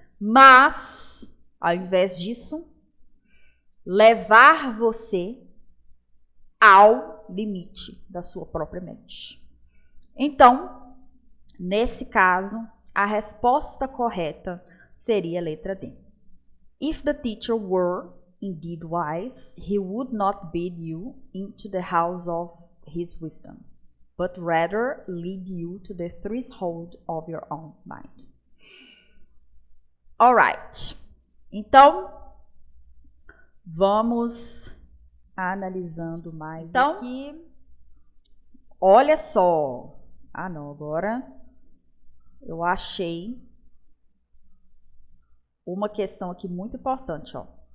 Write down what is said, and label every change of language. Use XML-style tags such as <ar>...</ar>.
<pt>Mas, ao invés disso, levar você ao limite da sua própria mente. Então, nesse caso, a resposta correta seria a letra D.</pt> <en>If the teacher were indeed wise, he would not bid you into the house of his wisdom, but rather lead you to the threshold of your own mind. Alright.</en> <pt>Então, vamos analisando mais aqui. Olha só. Ah, não, agora eu achei uma questão aqui muito importante, ó.</pt>